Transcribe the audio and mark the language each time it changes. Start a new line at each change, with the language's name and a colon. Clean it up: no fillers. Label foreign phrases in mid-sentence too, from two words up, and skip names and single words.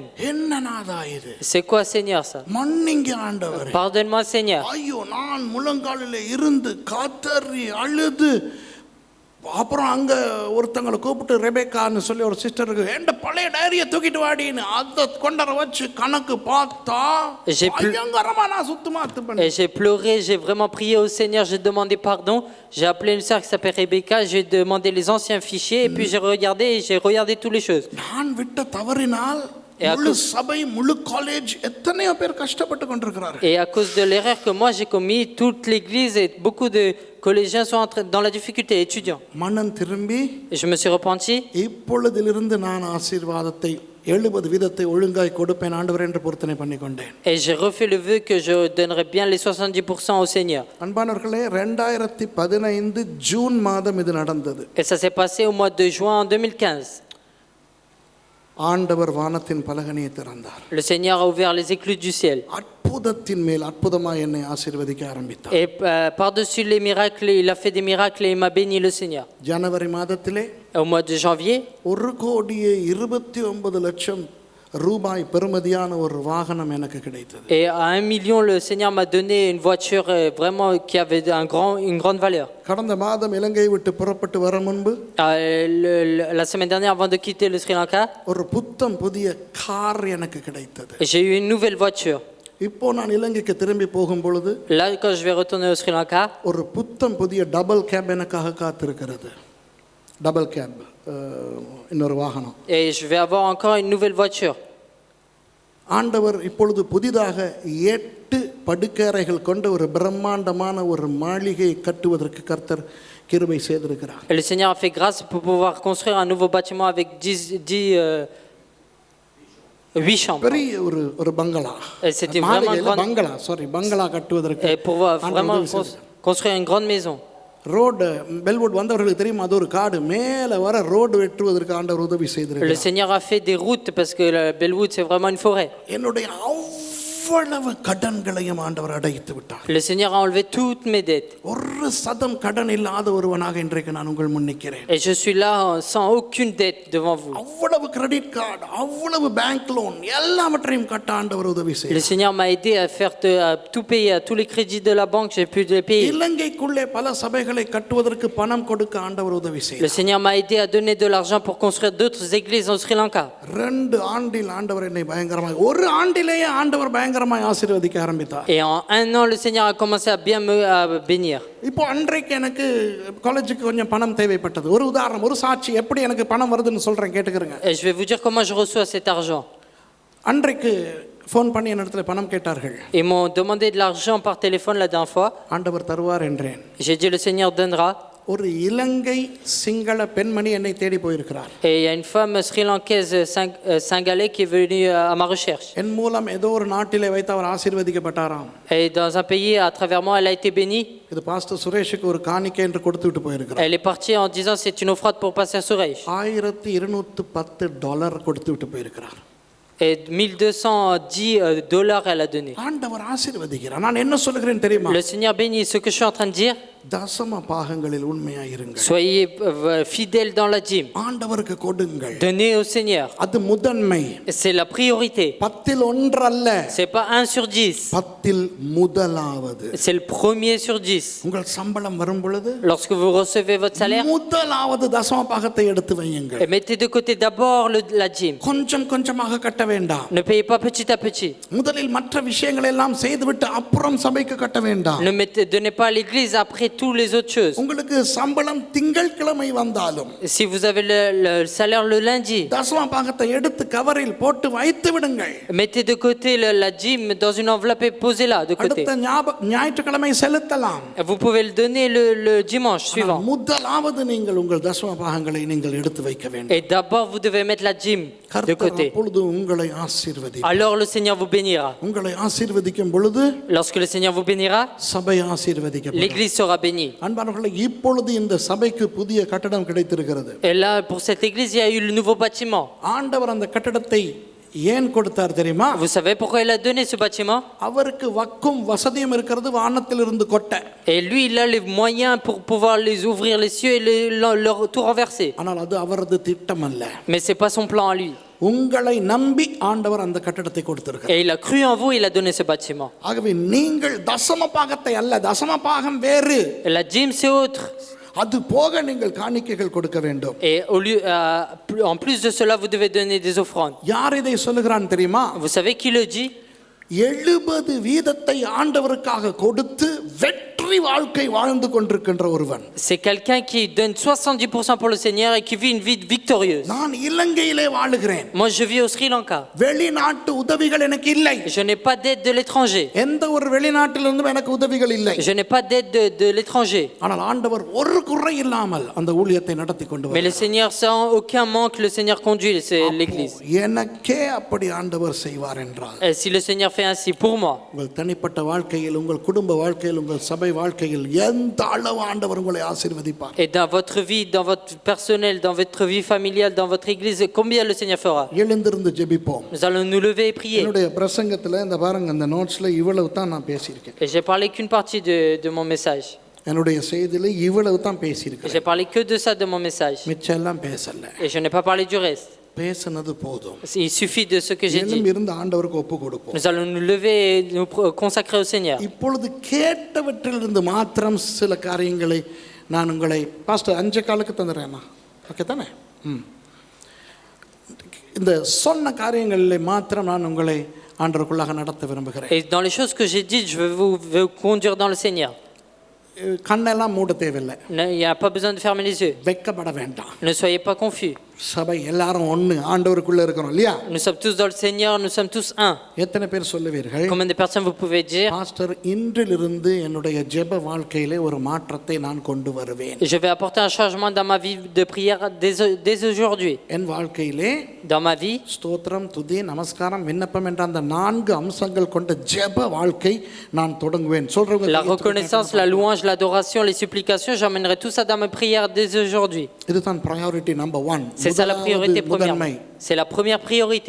Tamil: என்ன நாதா இது?
French: C'est quoi, Seigneur, ça?
Tamil: மன்னிங்க ஆண்டவரே.
French: Pardonne-moi, Seigneur.
Tamil: ஐயோ, நான் முழங்காலில் இருந்து காத்தறி அழுது, அப்புறம் அங்க ஒருத்தங்களை கூப்பிட்டு ரெபேக்கான்னு சொல்லி ஒரு சிஸ்டருக்கு எந்த பழைய டைரியை தூக்கிட்டு வாடின்னு அதை கொண்டற வச்சு கணக்கு பார்த்தா பயங்கரமா நான் சுத்தமா பண்ணேன்.
French: Et j'ai pleuré, j'ai vraiment prié au Seigneur, j'ai demandé pardon. J'ai appelé une sœur qui s'appelle Rebecca, j'ai demandé les anciens fichiers, et puis j'ai regardé toutes les choses.
Tamil: நான் விட்ட தவறினால் முழு சபை, முழு காலேஜ் எத்தனையோ பேர் கஷ்டப்பட்டு கொண்டிருக்கிறார்கள்.
French: Et à cause de l'erreur que moi j'ai commis, toute l'église et beaucoup de collégiens sont dans la difficulté, étudiants.
Tamil: மனம் திரும்பி,
French: Et je me suis repenti.
Tamil: இப்பொழுதிலிருந்து நான் ஆசீர்வாதத்தை 70% ஒழுங்காய் கொடுப்பேன் ஆண்டவரே என்று பொருத்தனை பண்ணிக்கொண்டேன்.
French: Et j'ai refait le vœu que je donnerai bien les 70% au Seigneur.
Tamil: அன்பானவர்களே, 2015 ஜூன் மாதம் இது நடந்தது.
French: Et ça s'est passé au mois de juin en 2015.
Tamil: ஆண்டவர் வானத்தின் பலகணியை திறந்தார்.
French: Le Seigneur a ouvert les écluses du ciel.
Tamil: அற்புதத்தின் மேல் அற்புதமாய் என்னை ஆசீர்வதிக்க ஆரம்பித்தார்.
French: Et par-dessus les miracles, il a fait des miracles et il m'a béni, le Seigneur.
Tamil: ஜனவரி மாதத்திலே
French: Au mois de janvier,
Tamil: 1,29,00,000 ரூபாய் பெறுமதியான ஒரு வாகனம் எனக்கு கிடைத்தது.
French: et à 1 million, le Seigneur m'a donné une voiture vraiment qui avait une grande valeur.
Tamil: கடந்த மாதம் இலங்கையை விட்டு புறப்பட்டு வர முன்பு
French: La semaine dernière, avant de quitter le Sri Lanka,
Tamil: ஒரு புத்தம் புதிய கார் எனக்கு கிடைத்தது.
French: j'ai eu une nouvelle voiture.
Tamil: இப்போ நான் இலங்கைக்கு திரும்பி போகும் பொழுது
French: Là, quand je vais retourner au Sri Lanka,
Tamil: ஒரு புத்தம் புதிய
English: double cab
Tamil: எனக்காக காத்திருக்கிறது.
English: double cab,
Tamil: இன்னொரு வாகனம்.
French: et je vais avoir encore une nouvelle voiture.
Tamil: ஆண்டவர் இப்பொழுது புதிதாக 8 படுக்கறைகள் கொண்ட ஒரு பிரம்மாண்டமான ஒரு மாளிகை கட்டுவதற்கு கர்த்தர் கிருபை செய்திருக்கிறார்.
French: Et le Seigneur a fait grâce pour pouvoir construire un nouveau bâtiment avec 8 chambres.
Tamil: பெரிய ஒரு பங்களா.
French: C'était vraiment une grande...
Tamil: பங்களா கட்டுவதற்கு
French: Et pour vraiment construire une grande maison.
Tamil: ரோடு பெல்வுட் வந்தவர்களுக்கு தெரியும், அது ஒரு காடு. மேலே வர ரோடு வெட்டுவதற்கு ஆண்டவர் உதவி செய்திருக்கிறார்.
French: Le Seigneur a fait des routes parce que Bellwood c'est vraiment une forêt.
Tamil: என்னுடைய அவ்வளவு கடன்களையும் ஆண்டவர் அடைத்து விட்டார்.
French: Le Seigneur a enlevé toutes mes dettes.
Tamil: ஒரு சதம் கடன் இல்லாத ஒருவனாக இன்றைக்கு நான் உங்கள் முன் நிற்கிறேன்.
French: Et je suis là sans aucune dette devant vous.
Tamil: அவ்வளவு
English: credit card,
Tamil: அவ்வளவு
English: bank loan
Tamil: எல்லாவற்றையும் கட்ட ஆண்டவர் உதவி செய்தார்.
French: Le Seigneur m'a aidé à tout payer, à tous les crédits de la banque, j'ai pu les payer.
Tamil: இலங்கைக்குள்ளே பல சபைகளை கட்டுவதற்கு பணம் கொடுக்க ஆண்டவர் உதவி செய்தார்.
French: Le Seigneur m'a aidé à donner de l'argent pour construire d'autres églises au Sri Lanka.
Tamil: 2 ஆண்டில் ஆண்டவர் என்னை பயங்கரமாக, ஒரு ஆண்டிலேயே ஆண்டவர் பயங்கரமாய் ஆசீர்வதிக்க ஆரம்பித்தார்.
French: Et en 1 an, le Seigneur a commencé à bien me bénir.
Tamil: இப்போ அன்றைக்கு எனக்கு காலேஜுக்கு கொஞ்சம் பணம் தேவைப்பட்டது. ஒரு உதாரணம், ஒரு சாட்சி எப்படி எனக்கு பணம் வருதுன்னு சொல்றேன், கேட்டுக்கிறேங்க.
French: Et je vais vous dire comment je reçois cet argent.
Tamil: அன்றைக்கு ஃபோன் பண்ணி என்னிடத்துல பணம் கேட்டார்கள்.
French: Ils m'ont demandé de l'argent par téléphone la dernière fois.
Tamil: ஆண்டவர் தருவார் என்றேன்.
French: J'ai dit le Seigneur donnera.
Tamil: ஒரு இலங்கை சிங்கள பெண்மணி என்னை தேடி போயிருக்கிறார்.
French: Et il y a une femme sri-lankaise singalaise qui est venue à ma recherche.
Tamil: என் மூலம் ஏதோ ஒரு நாட்டிலே வைத்து அவர் ஆசீர்வதிக்கப்பட்டாராம்.
French: Et dans un pays, à travers moi, elle a été bénie.
Tamil: இது பாஸ்டர் சுரேஷுக்கு ஒரு காணிக்கை என்று கொடுத்து விட்டு போயிருக்கிறார்.
French: Elle est partie en disant c'est une offrande pour pasteur Suresh.
Tamil: $1210 கொடுத்து விட்டு போயிருக்கிறார்.
French: Et $1210 elle a donné.
Tamil: ஆண்டவர் ஆசீர்வதிக்கிறார். நான் என்ன சொல்லுகிறேன் தெரியுமா?
French: Le Seigneur bénit. Ce que je suis en train de dire,
Tamil: தசம பாகங்களில் உண்மையாய் இருங்கள்.
French: soyez fidèles dans la dîme.
Tamil: ஆண்டவருக்கு கொடுங்கள்.
French: Donnez au Seigneur.
Tamil: அது முதன்மை.
French: C'est la priorité.
Tamil: 10 1 அல்ல.
French: C'est pas 1 sur 10.
Tamil: 10 முதலாவது.
French: C'est le premier sur 10.
Tamil: உங்கள் சம்பளம் வரும் பொழுது
French: Lorsque vous recevez votre salaire,
Tamil: முதலாவது தசம பாகத்தை எடுத்து வையுங்கள்.
French: mettez de côté d'abord la dîme.
Tamil: கொஞ்சம் கொஞ்சமாக கட்ட வேண்டாம்.
French: Ne payez pas petit à petit.
Tamil: முதலில் மற்ற விஷயங்களை எல்லாம் செய்துவிட்டு அப்புறம் சபைக்கு கட்ட வேண்டாம்.
French: Ne donnez pas à l'église après tous les autres choses.
Tamil: உங்களுக்கு சம்பளம் திங்கட்கிழமை வந்தாலும்
French: Si vous avez le salaire le lundi,
Tamil: தசம பாகத்தை எடுத்து கவரில் போட்டு வைத்து விடுங்கள்.
French: mettez de côté la dîme dans une enveloppe et posez-la de côté.
Tamil: அடுத்த ஞாயிற்றுக்கிழமை செலுத்தலாம்.
French: Vous pouvez le donner le dimanche suivant.
Tamil: முதலாவது நீங்கள் உங்கள் தசம பாகங்களை நீங்கள் எடுத்து வைக்க வேண்டும்.
French: Et d'abord vous devez mettre la dîme de côté.
Tamil: அப்பொழுது உங்களை ஆசீர்வதி.
French: Alors le Seigneur vous bénira.
Tamil: உங்களை ஆசீர்வதிக்கும் பொழுது
French: Lorsque le Seigneur vous bénira,
Tamil: சபை ஆசீர்வதிக்கப்படும்.
French: l'église sera bénie.
Tamil: அன்பானவர்களே, இப்பொழுது இந்த சபைக்கு புதிய கட்டடம் கிடைத்திருக்கிறது.
French: Et là pour cette église il y a eu le nouveau bâtiment.
Tamil: ஆண்டவர் அந்த கட்டடத்தை ஏன் கொடுத்தார் தெரியுமா?
French: Vous savez pourquoi il a donné ce bâtiment?
Tamil: அவருக்கு வக்கும் வசதியும் இருக்கிறது, வானத்திலிருந்து கொட்ட.
French: Et lui il a les moyens pour pouvoir les ouvrir les cieux et leur tout renverser.
Tamil: ஆனால் அது அவரது திட்டம் அல்ல.
French: Mais c'est pas son plan à lui.
Tamil: உங்களை நம்பி ஆண்டவர் அந்த கட்டடத்தை கொடுத்திருக்கிறார்.
French: Et il a cru en vous, il a donné ce bâtiment.
Tamil: ஆகவே நீங்கள் தசம பாகத்தை அல்ல, தசம பாகம் வேறு.
French: Et la dîme c'est autre.
Tamil: அது போக நீங்கள் காணிக்கைகள் கொடுக்க வேண்டும்.
French: Et au lieu, en plus de cela, vous devez donner des offrandes.
Tamil: யார் இதை சொல்லுகிறான் தெரியுமா?
French: Vous savez qui le dit?
Tamil: 70% ஆண்டவருக்காக கொடுத்து வெற்றி வாழ்க்கை வாழ்ந்து கொண்டிருக்கின்ற ஒருவன்.
French: C'est quelqu'un qui donne 70% pour le Seigneur et qui vit une vie victorieuse.
Tamil: நான் இலங்கையிலே வாழுகிறேன்.
French: Moi je vis au Sri Lanka.
Tamil: வெளிநாட்டு உதவிகள் எனக்கு இல்லை.
French: Je n'ai pas d'aide de l'étranger.
Tamil: எந்த ஒரு வெளிநாட்டிலிருந்தும் எனக்கு உதவிகள் இல்லை.
French: Je n'ai pas d'aide de l'étranger.
Tamil: ஆனால் ஆண்டவர் ஒரு குறை இல்லாமல் அந்த ஊழியத்தை நடத்தி கொண்டு
French: Mais le Seigneur, sans aucun manque, le Seigneur conduit l'église.
Tamil: எனக்கே அப்படி ஆண்டவர் செய்வார் என்றால்,
French: Et si le Seigneur fait ainsi pour moi,
Tamil: உங்கள் தனிப்பட்ட வாழ்க்கையில், உங்கள் குடும்ப வாழ்க்கையில், உங்கள் சபை வாழ்க்கையில் எந்த அளவு ஆண்டவர் உங்களை ஆசீர்வதிப்பார்.
French: et dans votre vie, dans votre personnel, dans votre vie familiale, dans votre église, combien le Seigneur fera?
Tamil: எழுந்திருந்து ஜெபிப்போம்.
French: Nous allons nous lever et prier.
Tamil: என்னுடைய பிரசங்கத்தில் இந்த பாருங்க, இந்த நோட்ஸ்ல இவ்வளவு தான் நான் பேசியிருக்கேன்.
French: Et j'ai parlé qu'une partie de mon message.
Tamil: என்னுடைய செய்தியில இவ்வளவு தான் பேசியிருக்கேன்.
French: J'ai parlé que de ça de mon message.
Tamil: மிச்சம் எல்லாம் பேசல.
French: Et je n'ai pas parlé du reste.
Tamil: பேசினது போதும்.
French: Il suffit de ce que j'ai dit.
Tamil: இருந்து ஆண்டவருக்கு ஒப்பு கொடுப்போம்.
French: Nous allons nous lever et nous consacrer au Seigneur.
Tamil: இப்பொழுது கேட்டவற்றிலிருந்து மாத்திரம் சில காரியங்களை நான் உங்களை பாஸ்டர் 5 காலுக்கு தந்துடுறேன்னா ஓகே தானே? இந்த சொன்ன காரியங்களில் மாத்திரம் நான் உங்களை ஆண்டவருக்குள்ளாக நடத்த விரும்புகிறேன்.
French: Et dans les choses que j'ai dites, je vais vous conduire dans le Seigneur.
Tamil: கண்ணெல்லாம் மூட தேவையில்லை.
French: Il n'y a pas besoin de fermer les yeux.
Tamil: வெட்கப்பட வேண்டாம்.
French: Ne soyez pas confus.
Tamil: சபை எல்லாரும் ஒன்று ஆண்டவருக்குள்ள இருக்கிறோம் இல்லையா?
French: Nous sommes tous dans le Seigneur, nous sommes tous un.
Tamil: எத்தனை பேர் சொல்லுவீர்கள்?
French: Combien de personnes vous pouvez dire?
Tamil: பாஸ்டர், இன்றிலிருந்து என்னுடைய ஜெப வாழ்க்கையிலே ஒரு மாற்றத்தை நான் கொண்டு வருவேன்.
French: Je vais apporter un changement dans ma vie de prière dès aujourd'hui.
Tamil: என் வாழ்க்கையிலே
French: Dans ma vie,
Tamil: ஸ்தோத்திரம், துதி, நமஸ்காரம், விண்ணப்பம் என்ற அந்த 4 அம்சங்கள் கொண்ட ஜெப வாழ்க்கை நான் தொடங்குவேன். சொல்றவங்க
French: la reconnaissance, la louange, l'adoration, les supplications, j'emmènerai tout ça dans mes prières dès aujourd'hui.
Tamil: இதுதான்
English: priority number 1.
French: C'est ça la priorité première. C'est la première priorité.